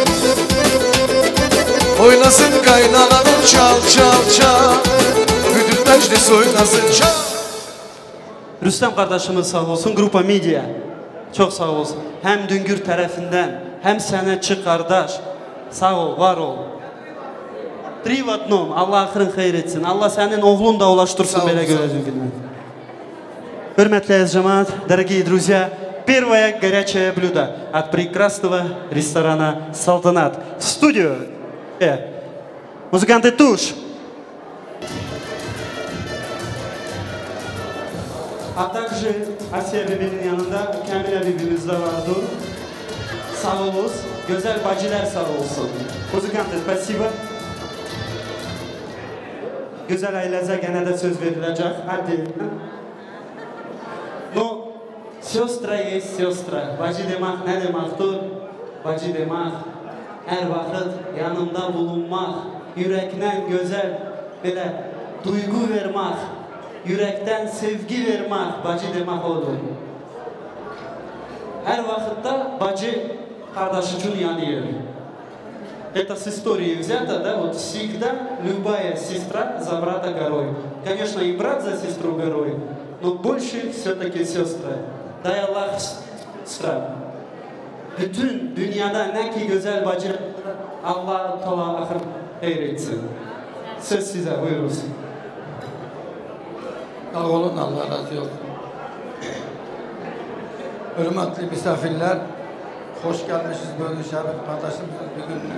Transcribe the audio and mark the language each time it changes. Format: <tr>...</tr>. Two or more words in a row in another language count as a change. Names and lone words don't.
<tr>Oynasın kaynanalar. Çal bütün meclis oynasın. Çal. Rüstem kardeşimiz sağ olsun, Grupa Media. Çok sağ olsun. Hem Düngür tarafından, hem sanatçı kardeş. Sağ ol, var ol.</tr> <ru>Три в одном.</ru> <tr>Allah ahırın hayır etsin. Allah senin oğlun da ulaştırsın böyle göreceğin günler. Hürmetli cemaat,</tr> <ru>дорогие друзья, первое горячее блюдо от прекрасного ресторана «Салтанат». В студию музыканты «Туш». А также</ru> <tr>Asiye Bibi'nin yanında Kamil abimiz de vardı. Sağ olun, güzel bacılar sağ olsun.</tr> <ru>Muzыканты, спасибо.</ru> <tr>Güzel ailece gene de söz verilecek.</tr> <ru>Hadi. Но, сестра есть сестра.</ru> <tr>Bacı demek ne demektir? Bacı demek her vakit yanında bulunmak, yürekten güzel böyle duygu vermek. Yürekten sevgi vermek bacı demek olur. Her vakitte bacı kardeş için yanıyor.</tr> <ru>Это с истории взято, да, вот всегда любая сестра за брата горой. Конечно, и брат за сестру горой, но больше все-таки сестры. Дай Allah сестра.</ru> <tr>Bütün dünyada ne ki güzel bacı, Allah Teala ahir eyretsin. Söz size, buyurunuz. Sağ olun, Allah razı olsun. Hürmetli misafirler, hoş gelmişiz böyle şeref kardeşimizin düğününe.</tr>